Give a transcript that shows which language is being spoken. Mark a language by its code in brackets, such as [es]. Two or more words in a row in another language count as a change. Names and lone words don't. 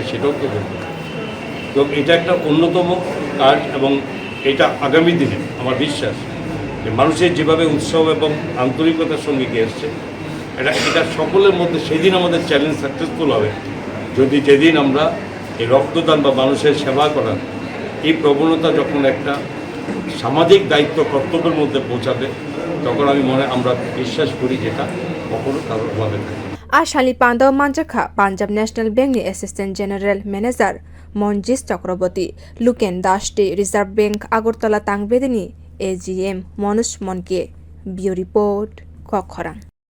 [bn] সেটাও তো বলবে তো এটা একটা অন্যতম কাজ এবং এটা আগামী দিনে আমার বিশ্বাস যে মানুষের যেভাবে উৎসব এবং আন্তরিকতার সঙ্গে এগিয়ে এসছে এটা সকলের মধ্যে সেদিন আমাদের [en] challenge successful [bn] হবে যদি যেদিন আমরা এই রক্তদান বা মানুষের সেবা করার এই প্রবণতা যখন একটা সামাজিক দায়িত্ব কর্তব্যের মধ্যে পৌঁছাবে তখন আমরা বিশ্বাস করি যেটা কখনো কারোর অভাবে থাকে [trp] Ashali Panda Manjaka Punjab National Bank ni [en] Assistant General Manager [trp] Monjis Chakraborty Luken Dashti Reserve Bank Agartala Tangbedini AGM Monush Monke [en] Bio Report [trp] Kokorang